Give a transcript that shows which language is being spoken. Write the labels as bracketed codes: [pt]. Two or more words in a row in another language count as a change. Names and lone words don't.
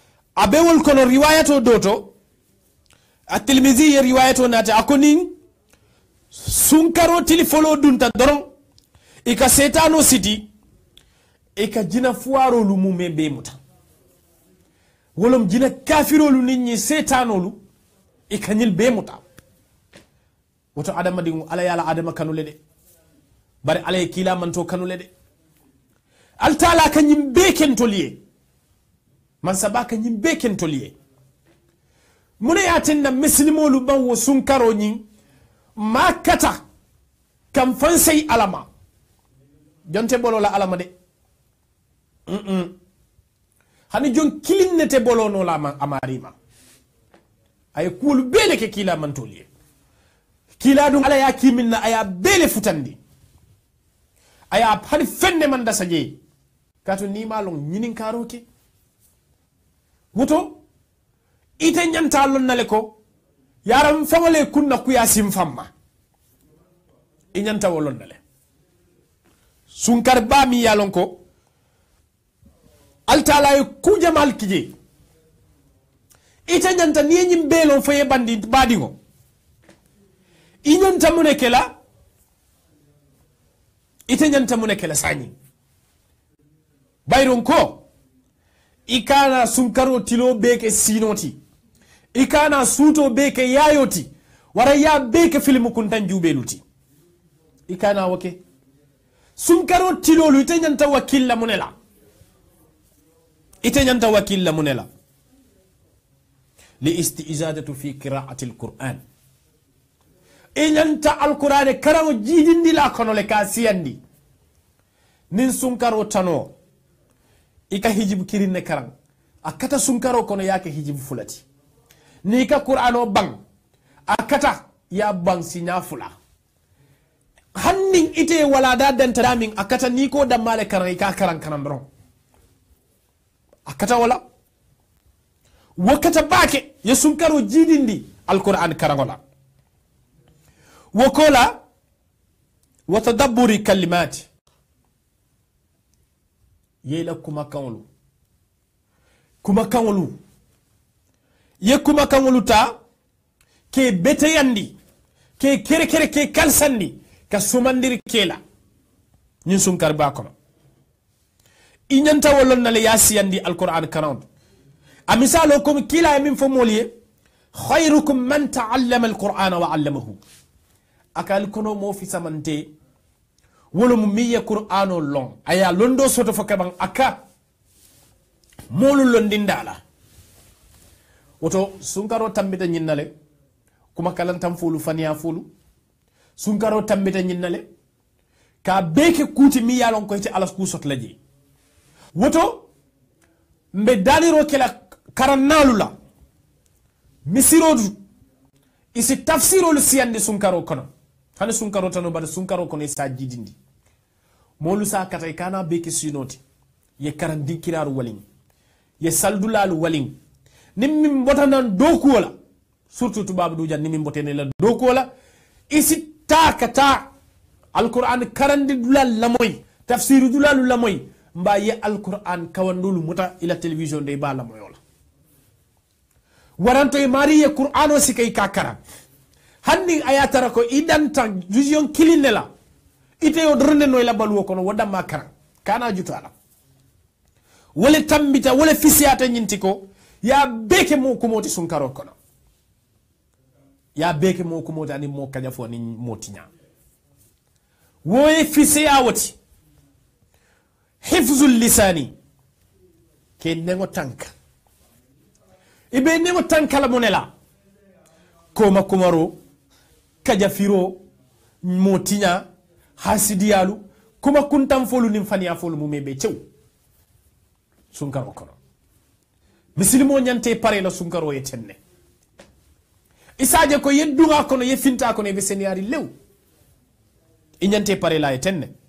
[man] abewol kono riwayato doto at-Tirmidhi ye riwayato nata akonin sunkaro tilifolo dunta doron ika setano siti ika jina fuarolu mume be muta wolom jina kafirolu ninni setanolu ika nyil be muta woto adama dingu ala yala adama kanule de bari ala kila manto kanule de altala kanyim be kentoliye man sabaka nyim be kentoliye mune yatinna muslimolu bawo sunkaro nyi makata kam fansay alama jonte bolo la alama de hani jon kilinnete bolo no la amarima ay kul bele ke kila mantoliye kila dum ala ya kiminna aya bele futandi aya hani fenne man da saje kato ni malon nyinin karoke woto ite nyanta lon nale ko yaram famale kunna kuya sim famma e nyanta wolon nale sunkar ba mi yalon ko altala ku jamal kije ite nyanta ni nyim belon foye bandi badingo inyanta munekela ite nyanta munekela sani bayron ko ikana sunkaro tilo beke sinoti ikana suto beke yayoti wara ya beke filmu kuntan jubeluti ikana wake sunkaro tilo lu ite nyanta wakilla munela ite nyanta wakilla munela [ar] للاستزادة في قراءة القرآن [man] inyanta alquran karawo jidindi la kono le ka siyandi nin sunkaro tano ika hijib kirinne karang akata sunkaro kono yake hijib fulati ni ka qur'ano bang akata ya bang sinya fula hannin ite wala da danta min akata ni ko damale karang ka karang kanandro akata wala wakata bake ya sunkaro jidindi alquran karangola wakola [ar] وتدبر كلمات [man] yela kuma kawlu ye kuma kawlu ta ke beteyandi ke kere ke kalsandi ka sumandiri kela nyin sunkar ba kono inyanta wolon nale yasiyandi alquran 40 amisalo kom kila min fomoliye [ar] خيركم من تعلم القرآن وعلمه [man] akal kono mo fi samante wolo mu miye qur'ano long aya londo soto fo kabang aka molu londindala woto sunkaro tambita nyinnale kuma kalantam fulu faniya fulu sunkaro tambita nyinnale ka beke kuti mi yalon ko ci alas ku sot laji woto mbe daliro kala karannalu la misirodu isi tafsirul siyande sunkaro kono hani sunkaro tano bada sunkaro kono sa jidindi molu sa katay kana beke sinoti ye karandi kiraru walin ye saldulalu walin nimmi botanan doku wala surtout tubabu du jan nimmi botene la doku wala isi takata alquran karandi dulal lamoy tafsiru dulalu lamoy mba ye alquran kawandulu muta ila television de ba lamoy wala waranto e mari ye qur'ano sikay kakara hanni ayatara ko idanta vision kilinela ite yo drone no ila balu kono wada makara kana jutala wala tambita wala fisiata nyintiko ya beke mo ko moti sunkaro kono ya beke mo ko moti ani mo kanya fo ni motinya woye fisiya wati [ar] حفظ اللسان [man] ke nengo tanka ibe nengo tanka la monela koma kumaro kajafiro motinya hasidiyalu kuma kuntam folu nim faniya folu mu mebe cew sunkaro kono misilimo nyante pare la sunkaro ye tenne isaje ko yedduga kono ye finta kono be seniyari lew inyante pare la ye tenne